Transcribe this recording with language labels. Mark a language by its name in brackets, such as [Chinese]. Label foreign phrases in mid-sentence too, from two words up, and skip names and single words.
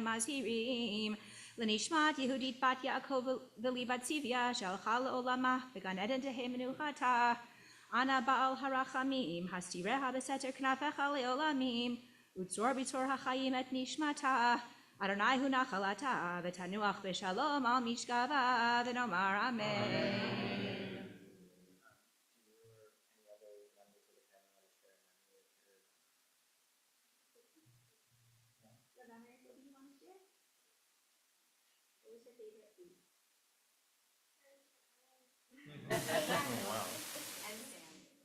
[Hebrew] מזכירים לנשמת יהודית בת יעקב ולבת צביה שהלכה לעולמה בגן עדן תהא מנוחתה אנא בעל הרחמים הסתירה בסתר כנפיך לעולמים וצרור בצרור החיים את נשמתה אדני הוא נחלתה ותנוח בשלום על משכבה ונאמר אמן. [English] And Sam.